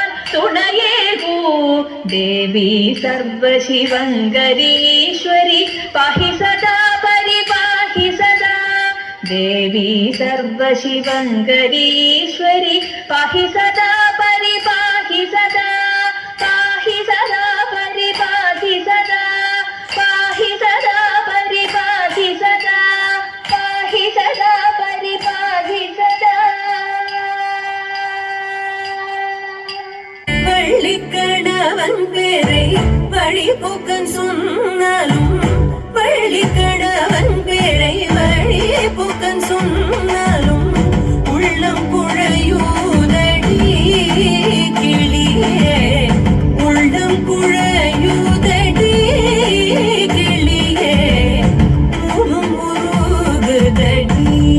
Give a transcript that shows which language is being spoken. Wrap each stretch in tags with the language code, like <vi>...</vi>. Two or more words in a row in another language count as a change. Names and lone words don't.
<ml>തുണയേകൂ ദേവി സർവശിവങ്കരി ഈശ്വരി പാഹി സദാ പരിപാഹി സദാ ദേവി സർവശിവങ്കരി ഈശ്വരി പാഹി സദാ പരിപാഹി സദാ പാഹി സദാ പരിപാഹി സദാ പാഹി സദാ പരിപാഹി സദാ പാഹി സദാ പരിപാഹി സദാ</ml> <ta>வள்ளிக்கணவன் பேரை வழிபோக்கன் சொன்னாலும் வள்ளிக்கணவன் பேரை வழிபோக்கன் சொன்னாலும் உள்ளம் குழையூதடி கிளியே உள்ளம் குழையூதடி கிளியே ஊனும் உருகுதடி</ta>